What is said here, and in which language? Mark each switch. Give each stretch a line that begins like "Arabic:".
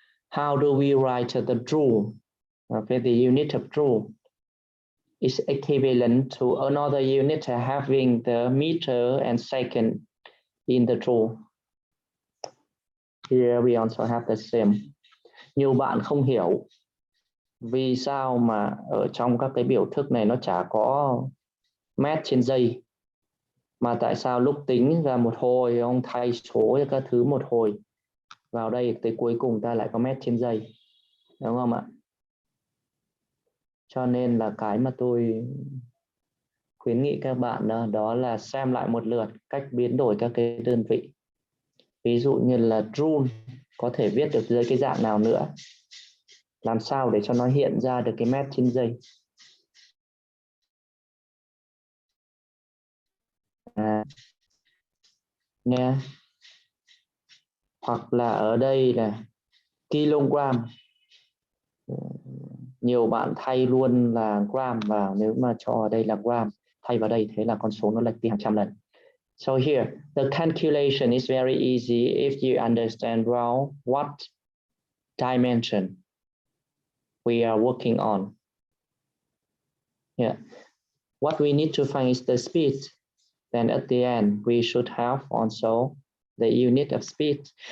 English: How do we write the joule? Okay, the unit of joule is equivalent to another unit having the meter and second in the joule. Here we also have the same.
Vietnamese: Nhiều bạn không hiểu vì sao mà ở trong các cái biểu thức này nó chả có mét trên giây, mà tại sao lúc tính ra một hồi ông thay số cho các thứ một hồi, vào đây tới cuối cùng ta lại có mét trên giây, đúng không ạ? Cho nên là cái mà tôi khuyến nghị các bạn đó là xem lại một lượt cách biến đổi các cái đơn vị. Ví dụ như là joule có thể viết được dưới cái dạng nào nữa. Làm sao để cho nó hiện ra được cái mét trên giây. Nghe. Hoặc là ở đây là kg. Nhiều bạn thay luôn là gram vào, nếu mà cho ở đây là gram, thay vào đây thế là con số nó lệch đi hàng trăm lần.
English: So here, the calculation is very easy if you understand well what dimension we are working on. Yeah. What we need to find is the speed. Then at the end, we should have also the unit of speed.